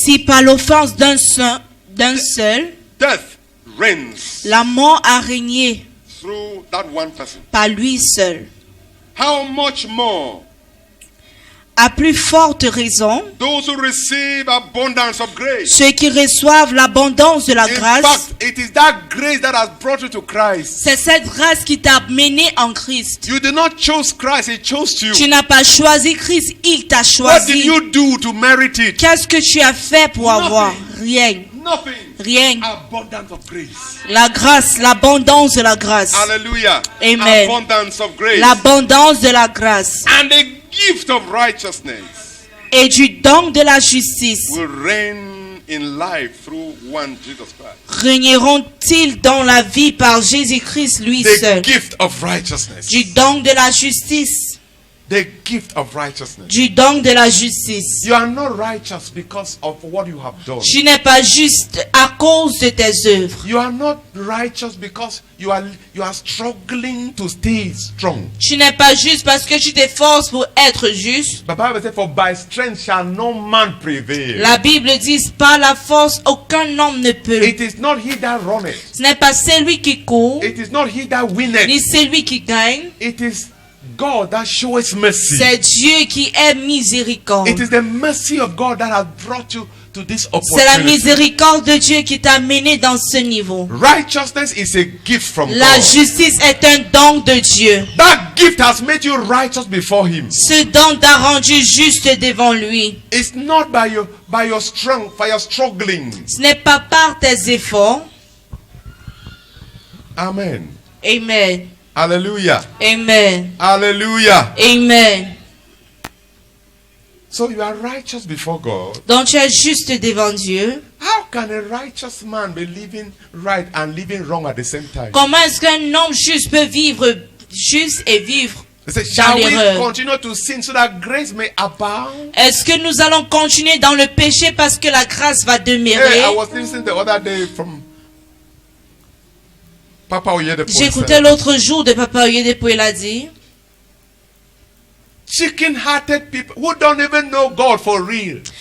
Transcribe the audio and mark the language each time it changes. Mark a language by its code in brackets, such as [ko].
[fr] Si par l'offense d'un seul, [en] death reigns [fr] la mort a régné [en] through that one person, [fr] par lui seul, [en] how much more [fr] à plus forte raison, [en] those who receive abundance of grace? [fr] ceux qui reçoivent l'abondance de la [en] In [fr] grâce, [en] fact, it is that grace that has brought you to Christ. [fr] c'est cette grâce qui t'a mené en Christ. [en] You did not choose Christ, He chose you. [fr] Tu n'as pas choisi Christ, il t'a [en] What did [fr] choisi. [en] you do to merit it? [fr] Qu'est-ce que tu as fait pour avoir? Rien. [en] Nothing. [fr] Rien. [en] Abundance of grace. [fr] La grâce, l'abondance de la grâce. Hallelujah. Amen. [en] Abundance of grace. [fr] L'abondance de la grâce. [en] And the gift of righteousness [fr] Et du don de la justice. [en] will reign in life through one Jesus Christ. [fr] Régneront-ils dans la vie par Jésus-Christ lui [en] The [fr] seul? [en] gift of righteousness. [fr] Du don de la justice. [en] The gift of righteousness. [fr] Du don de la justice. [en] You are not righteous because of what you have done. [fr] Tu n'es pas juste à cause de tes œuvres. [en] You are not righteous because you are struggling to stay strong. [fr] Tu n'es pas juste parce que tu t'efforces pour être juste. [en] The Bible says, "For by strength shall no man prevail." [fr] La Bible dit, par la force, aucun homme ne peut. [en] It is not he that runneth. [fr] Ce n'est pas celui qui court, [en] It is not he that winneth. [fr] ni celui qui gagne. [en] It is God that shows mercy. [fr] C'est Dieu qui est miséricorde. [en] It is the mercy of God that has brought you to this [fr] C'est la [en] opportunity. [fr] miséricorde de Dieu qui t'a mené dans ce niveau. [en] Righteousness is a gift from [fr] La [en] God. [fr] justice est un don de Dieu. [en] That gift has made you righteous before Him. [fr] Ce don t'a rendu juste devant lui. [en] It's not by your strength, by your struggling. [fr] Ce n'est pas par tes efforts. Amen. Amen. Hallelujah. Amen. Hallelujah. Amen. [en] So you are righteous before God. [fr] Donc tu es juste devant Dieu. [en] How can a righteous man be living right and living wrong at the same time? [fr] Comment est-ce qu'un homme juste peut vivre juste et vivre [en] He said, [fr] dans [en] shall we [fr] l'erreur? [en] continue to sin so that grace may abound? [fr] Est-ce que nous allons continuer dans le péché parce que la grâce va [en] Hey, [fr] demeurer? [en] I was listening the other day from Papa Oyedepo. [fr] J'écoutais l'autre jour de Papa Oyedepo, il a dit, [en] Chicken-hearted people who don't even know God for real.